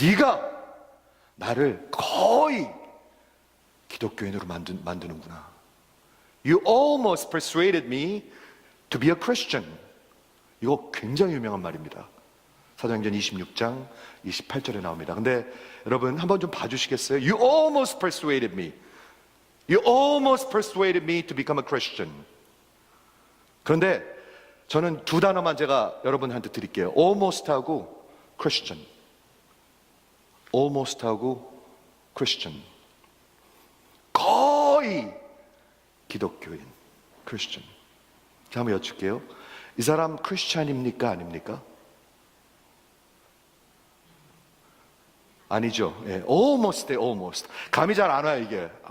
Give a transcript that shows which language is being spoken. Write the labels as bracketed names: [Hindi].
[Korean] 네가 나를 거의 기독교인으로 만드는구나. [English] You almost persuaded me to be a Christian. [Korean] 이거 굉장히 유명한 말입니다. 사도행전 26장 28절에 나옵니다. 근데 여러분 한번 좀 봐주시겠어요? [English] You almost persuaded me. You almost persuaded me to become a Christian. [Korean] 그런데 저는 두 단어만 제가 여러분한테 드릴게요. Almost하고 Christian. Almost하고 Christian. 거의 기독교인, Christian. 자, 한번 여쭐게요. 이 사람 크리스찬입니까? 아닙니까? 아니죠. 예, almost. 감이 잘 안 와요, 이게.